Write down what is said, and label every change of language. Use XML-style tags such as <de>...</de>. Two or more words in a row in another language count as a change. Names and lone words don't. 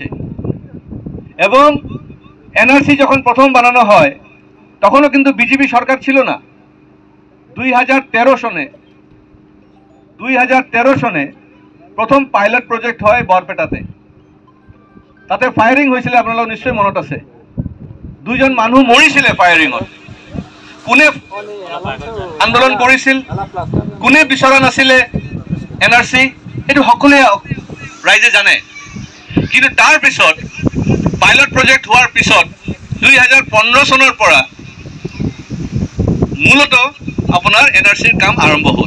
<bn>এবং এনআরসি যখন প্রথম বানানো হয় তখনও কিন্তু বিজেপি সরকার ছিল না। 2013 সনে প্রথম পাইলট প্রজেক্ট হয় বরপেটাতে, তাতে ফায়ারিং হয়েছিল, আপনারা নিশ্চয়ই মনত আছে।</bn> <as>2 জন মানুহ মৰিছিলে ফায়াৰিঙত। কোনে আন্দোলন কৰিছিল, কোনে বিচৰা নাছিলে এনআৰসি, এইটো সকলোৱে ৰাইজে জানে। কিন্তু তাৰ পিছত পাইলট প্ৰজেক্ট হোৱাৰ পিছত 2015 চনৰ পৰা মূলত আপোনাৰ এনআৰসিৰ কাম আৰম্ভ হ'ল।</as>